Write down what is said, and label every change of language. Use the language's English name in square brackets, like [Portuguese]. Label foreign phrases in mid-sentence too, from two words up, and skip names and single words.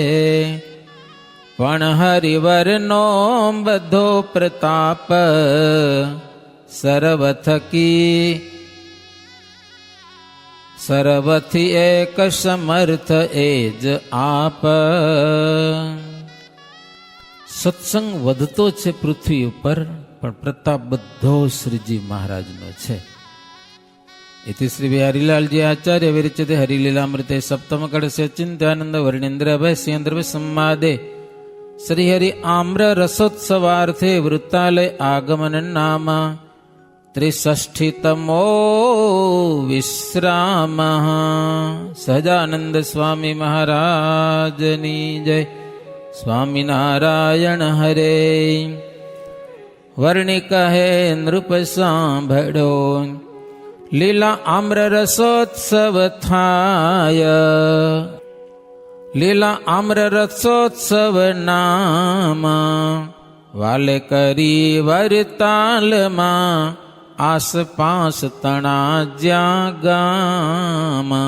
[Gujarati] પણ હરિવરનો બધો પ્રતાપ, સર્વથી એક સમર્થ એ જ આપ. સત્સંગ વધતો છે પૃથ્વી ઉપર, પણ પ્રતાપ બધો શ્રીજી મહારાજનો છે. [Sanskrit] इति श्री बिहारीलाल जी आचार्य विरचिते हरिलीलामृते सप्तम कड़से चिंत्यानंद वर्णेन्द्र भय सिंद्र संवादे श्री हरि आम्र रसोत्सवार्थे वृत्तालय आगमन नाम 63तमो विश्राम. [Gujarati] સહજાનંદ સ્વામી મહારાજની જય. સ્વામી નારાયણ હરે. વર્ણિ કહે નૃપ સાંભળો, લીલા આમ્ર રસોત્સવ થાય. લીલા આમ્ર રસોત્સવ નામ, વાલે કરી વરતાલમાં આસપાસ તણા જ્યાં ગામ.